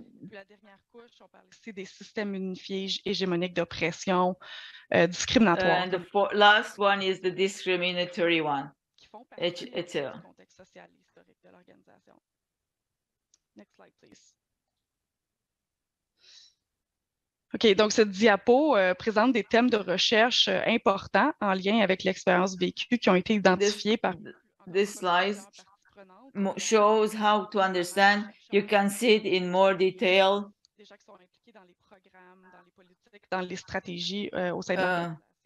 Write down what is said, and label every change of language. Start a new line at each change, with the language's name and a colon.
French: La dernière couche, on parle ici des systèmes unifiés hégémoniques d'oppression, discriminatoire.
English: And the last one is the discriminatory one. It's a
French: contexte social et historique de l'organisation.
English: Next slide, please.
French: OK, donc cette diapo présente des thèmes de recherche importants en lien avec l'expérience vécue qui ont été identifiés par...
English: This slide shows how to understand. You can see it in more detail.
French: Des gens qui sont impliqués dans les programmes, dans les politiques, dans les stratégies au sein de l'organisation.